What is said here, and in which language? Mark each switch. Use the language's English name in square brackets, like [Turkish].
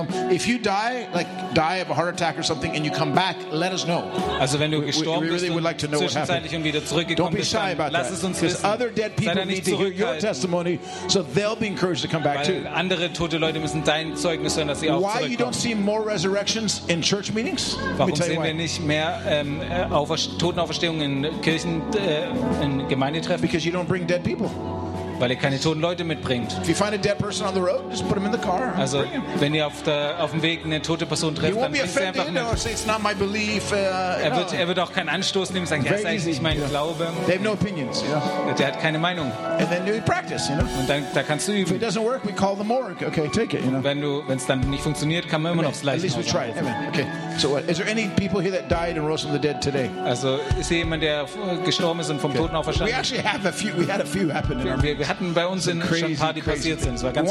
[English] If you die, like die of a heart attack or something, and you come back, let us know. [German] Also, wenn du gestorben bist, [English] really like [German] zwischenzeitlich und wieder zurückgekommen bist, dann lass es uns wissen. [English] Other dead people need to hear your testimony, so they'll be encouraged to come back too. [German] Andere tote Leute müssen dein Zeugnis hören, dass sie auch zurückkommen. [English] Why you don't see more resurrections in church meetings? [German] Warum sehen wir nicht mehr Totenauferstehungen in Kirchen, in Gemeindetreffen? [English] Because you don't bring dead people. [German] Weil ihr keine toten Leute mitbringt. [English] If you find a dead person on the road, just put him in the car. [German] Also, wenn ihr auf dem Weg eine tote Person trefft, dann bringt sie einfach mit. [English] Say, it's not my belief, [German] Er wird auch keinen Anstoß nehmen, sagen, ja, ist eigentlich nicht mein Glaube. [English] They have no opinions, yeah. [German] Der hat keine Meinung. [English] And then you practice, you know? [German] Und dann da kannst du üben. [English] If it doesn't work, we call the morgue. Okay, take it, you know? [German] Wenn es dann nicht funktioniert, kann man immer noch das Leichenhaus machen. [English] At least we try it. Amen. Okay. So, is there any people here that died and rose from the dead today? [German] Also, ist hier jemand, der gestorben ist und vom Toten auferstanden? [English] We actually have a few. We had a few happen. [German] Wir hatten bei uns schon ein paar, die passiert sind. Es war ganz